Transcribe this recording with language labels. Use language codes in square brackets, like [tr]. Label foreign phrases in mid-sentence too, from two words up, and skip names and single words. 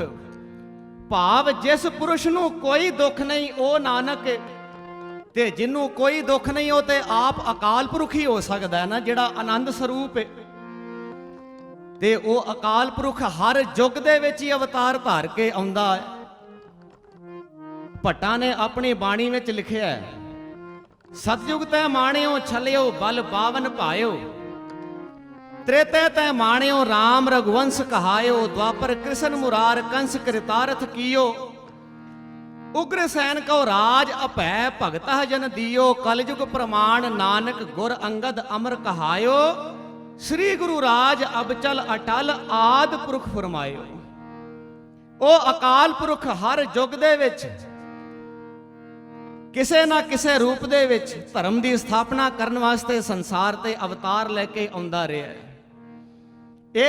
[pa] ਭਾਵ ਜਿਸ ਪੁਰਸ਼ ਨੂ ਕੋਈ ਦੁਖ ਨਹੀਂ ਵੋ ਨਾਨਕ ਹੈ, ਤੇ ਜਿੰਨੂ ਕੋਈ ਦੁਖ ਨਹੀਂ ਹੋ ਤੇ ਆਪ ਅਕਾਲ ਪੁਰਖ ਹੀ ਹੋ ਸਕਤਾ ਹੈ ਨਾ, ਜੜਾ ਆਨੰਦ ਸਰੂਪ ਹੈ। ਤੇ ਵੋ ਅਕਾਲ ਪੁਰਖ ਹਰ ਯੁੱਗ ਦੇ ਵਿੱਚ ਹੀ ਅਵਤਾਰ ਧਾਰ ਕੇ ਆਉਂਦਾ ਹੈ। ਭੱਟਾਂ ਨੇ ਆਪਣੀ ਬਾਣੀ ਵਿੱਚ ਲਿਖਿਆ ਹੈ, [bra] सतयुग तै माणियो छलियो बल बावन पायो, त्रेते तै माणियो राम रघुवंश कहायो, द्वापर कृष्ण मुरार कंस कृतार्थ कियो, उग्र सैन को राज अपै भगत जन दियो, कलयुग प्रमाण नानक गुर अंगद अमर कहायो, श्री गुरु राज अबचल अटल आद पुरख फरमायो। [pa] ਓ ਅਕਾਲ ਪੁਰਖ ਹਰ ਯੁੱਗ ਦੇ ਵਿੱਚ ਕਿਸੇ ਨਾ ਕਿਸੇ ਰੂਪ ਦੇ ਵਿੱਚ ਧਰਮ ਕੀ ਸਥਾਪਨਾ ਕਰਨੇ ਵਾਸਤੇ ਸੰਸਾਰ ਤੇ ਅਵਤਾਰ ਲੈਕੇ ਆਉਂਦਾ ਰਹਾ ਹੈ।